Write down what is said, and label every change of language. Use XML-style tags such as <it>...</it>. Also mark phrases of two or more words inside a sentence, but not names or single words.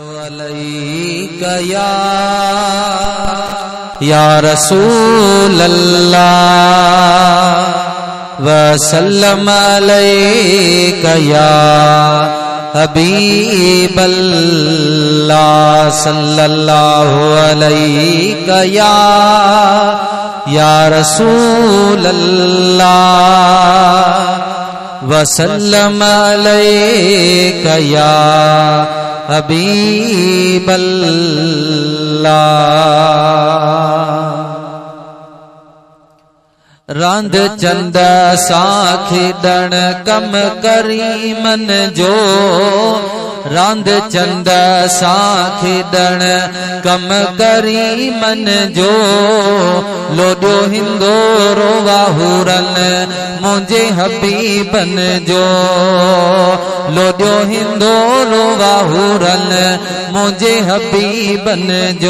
<ar>عليك يا رسول الله وسلم عليك يا حبيب الله صلى الله عليك يا رسول الله وسلم عليك يا حبيب الله.</ar> <sd>रांद चंद सां खेॾण कम करी मन जो, रांद चंद सां खेॾण कम करी मन जो, लोॾो हिंदोरो वाहुरन मुंहिंजे हबीबन जो, लोॾो हिंदोरो वाहुरन मुंहिंजे हबीबन जो।</sd>